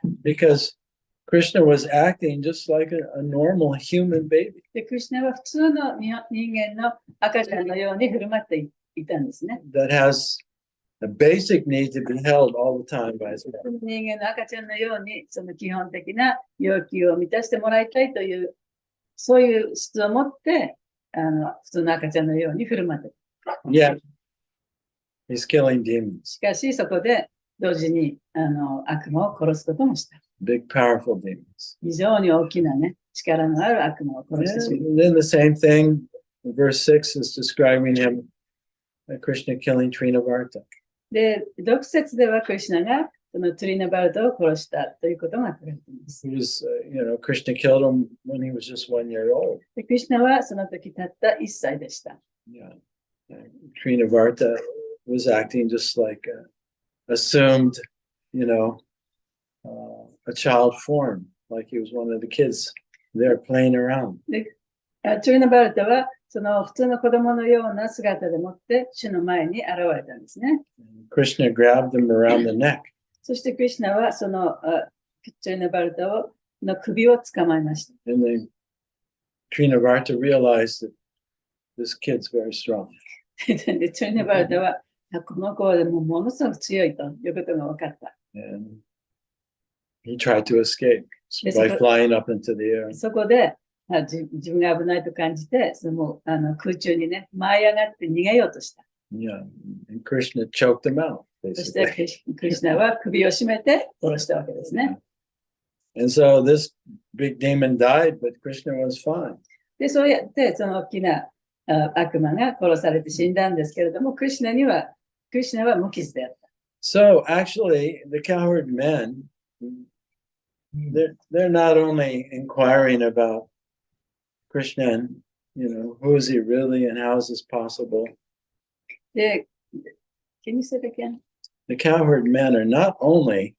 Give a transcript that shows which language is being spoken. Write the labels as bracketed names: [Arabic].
[English] Because Krishna was acting just like a normal human baby. [Japanese] で、クリシュナは普通の人間の赤ちゃんのように振る舞っていたんですね。 [English] That has a basic need to be held all the time by his parents. [Japanese] 人間の赤ちゃんのように、その基本的な要求を満たしてもらいたいという、そういう質を持って、普通の赤ちゃんのように振る舞っていた。 [English] Yet, he's killing demons, [Japanese] しかし、そこで同時に悪魔を殺すこともした。 [English] big, powerful demons. [Japanese] 非常に大きなね、力のある悪魔を殺してしまう。 [English] And then the same thing, verse 6 is describing him, Krishna killing Trinavarta. [Japanese] で、6節ではクリシュナがそのトゥリナバルトを殺したということが書かれています。 [English] He was, Krishna killed him when he was just 1 year old. [Japanese] でクリシュナはその時たった1歳でした。 [English] Yeah. Trinavarta was acting just like assumed, a child form, like he was one of the kids there playing around. [Japanese] で、トゥリナバルトはその普通の子供のような姿でもって主の前に現れたんですね。 [English] Krishna grabbed him around the neck. [Japanese] そしてクリシュナはそのトゥリナバルトの首を捕まえました。 [English] And then Trinavarta realized that this kid's very strong. [Japanese] で、トゥリナバルトはこの子はもうものすごく強いということが分かった。 [English] And he tried to escape Yes, by but- flying up into the air. [Japanese] そこで、自分が危ないと感じて、空中にね、舞い上がって逃げようとした。 [English] Yeah, and Krishna choked him out, [Japanese] そして [English] basically. [Japanese] クリシュナは首を絞めて殺したわけですね。 [English] And so this big demon died, but Krishna was fine. [Japanese] で、そうやってその大きな悪魔が殺されて死んだんですけれども、クリシュナは無傷であった。 [English] So actually, the cowherd men, they're not only inquiring about Krishna and, who is he really and how is this possible? で、can you say it again? The cowherd men are not only